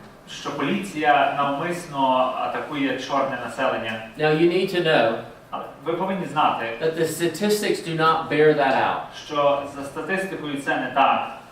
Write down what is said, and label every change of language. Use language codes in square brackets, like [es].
[uk] що поліція навмисно атакує чорне населення. [en] Now you need to know [uk] Але ви повинні знати, [en] that the statistics do not bear that out. [uk] що за статистикою це не так.